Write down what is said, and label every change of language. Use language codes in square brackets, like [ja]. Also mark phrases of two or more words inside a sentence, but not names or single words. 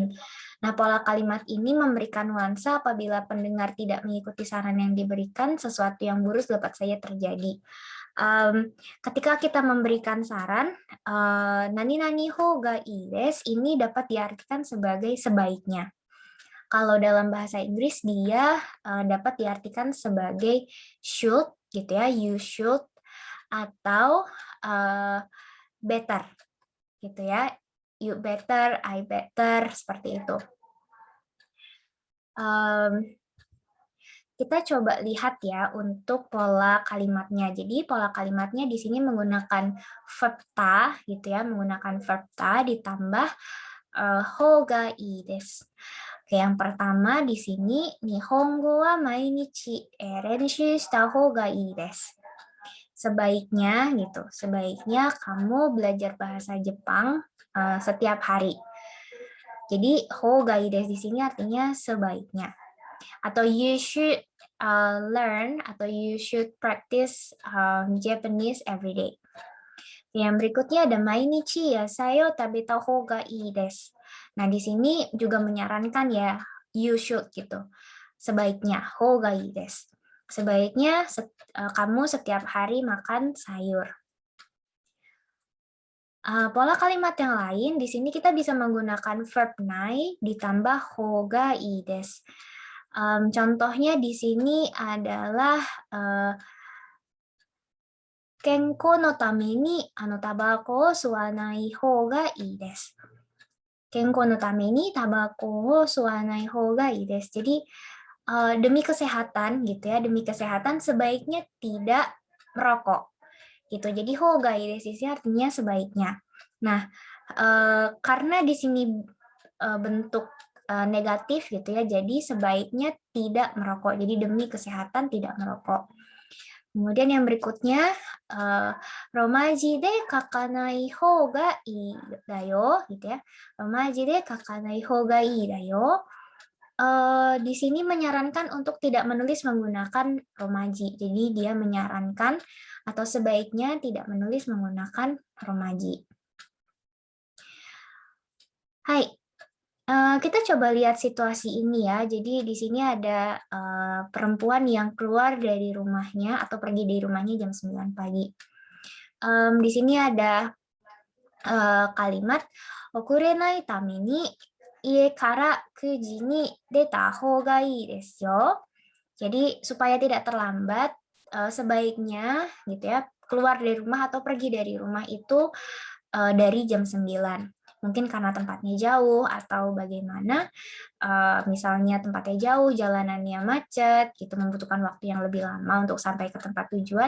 [id] Nah, pola kalimat ini memberikan nuansa apabila pendengar tidak mengikuti saran yang diberikan, sesuatu yang buruk dapat saja terjadi. Ketika kita memberikan saran, [ja] なになにほうがいいです [id] ini dapat diartikan sebagai sebaiknya. Kalau dalam bahasa Inggris dia dapat diartikan sebagai should gitu ya, [en] you should, [id] atau better gitu ya, [en] you better, I better, [id] seperti itu. Kita coba lihat ya untuk pola kalimatnya. Jadi pola kalimatnya di sini menggunakan verb ta gitu ya, menggunakan verb ta ditambah [ja] ほうがいいです. [id] Oke, yang pertama di sini [ja] 日本語は毎日練習したほうがいいです. [id] Sebaiknya gitu, sebaiknya kamu belajar bahasa Jepang setiap hari. Jadi [ja] ほうがいいです [id] di sini artinya sebaiknya. [en] Atau you should learn atau you should practice Japanese every day. [id] Yang berikutnya ada [ja] 毎日野菜を食べたほうがいいです. [id] Nah, di sini juga menyarankan ya [en] you should [id] gitu. Sebaiknya [ja] ほうがいいです. [id] Sebaiknya kamu setiap hari makan sayur. Pola kalimat yang lain di sini kita bisa menggunakan verb nai ditambah [ja] ほうがいいです. [id] Contohnya di sini adalah [ja] 健康のためにタバコを吸わないほうがいいです. 健康のためにタバコを吸わないほうがいいです. [id] Jadi demi kesehatan gitu ya, demi kesehatan sebaiknya tidak merokok. Gitu. Jadi [ja] ほうがいいです [id] artinya sebaiknya. Nah, karena di sini bentuk negatif gitu ya, jadi sebaiknya tidak merokok. Jadi demi kesehatan tidak merokok. Kemudian yang berikutnya, [ja] ローマ字で書かないほうがいいだよ, [id] gitu ya. [ja] ローマ字で書かないほうがいいだよ. [id] Di sini menyarankan untuk tidak menulis menggunakan romaji. Jadi dia menyarankan atau sebaiknya tidak menulis menggunakan romaji. Hai, kita coba lihat situasi ini ya. Jadi di sini ada perempuan yang keluar dari rumahnya atau pergi dari rumahnya jam 9 pagi. Di sini ada kalimat [ja] 遅れないために家から九時に出たほうがいいですよ. [id] Jadi supaya tidak terlambat sebaiknya gitu ya keluar dari rumah atau pergi dari rumah itu dari jam 9. Mungkin karena tempatnya jauh atau bagaimana, misalnya tempatnya jauh, jalanannya macet, gitu membutuhkan waktu yang lebih lama untuk sampai ke tempat tujuan.